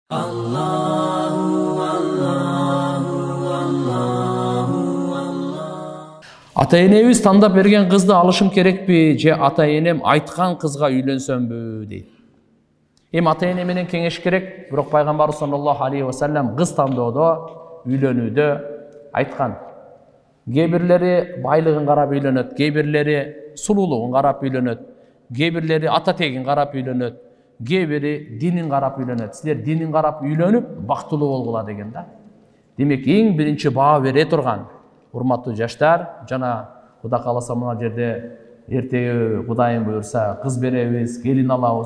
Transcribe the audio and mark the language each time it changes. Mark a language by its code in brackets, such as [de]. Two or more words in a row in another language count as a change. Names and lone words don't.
[ky] Ата-энебиз тандап берген кызды алышым керекпи же ата-энем айткан кызга үйлөнсөмбү дейт. Эми ата-эне менен кеңеш керек, бирок пайгамбар [ar] صلى الله عليه وسلم [ky] кыз тандоодо, үйлөнүүдө айткан. Кээ бирлери байлыгын карап үйлөнөт, кээ бирлери сулуулугун карап үйлөнөт, кээ бирлери ата тегин карап үйлөнөт, кээ бири динин карап үйлөнөт. Силер динин карап үйлөнүп бактылуу болгула деген да. Демек эң биринчи баа бере турган урматтуу жаштар, жана Кудай кааласа мына жерде эртеги Кудайым буйрса кыз беребиз, келин алабыз.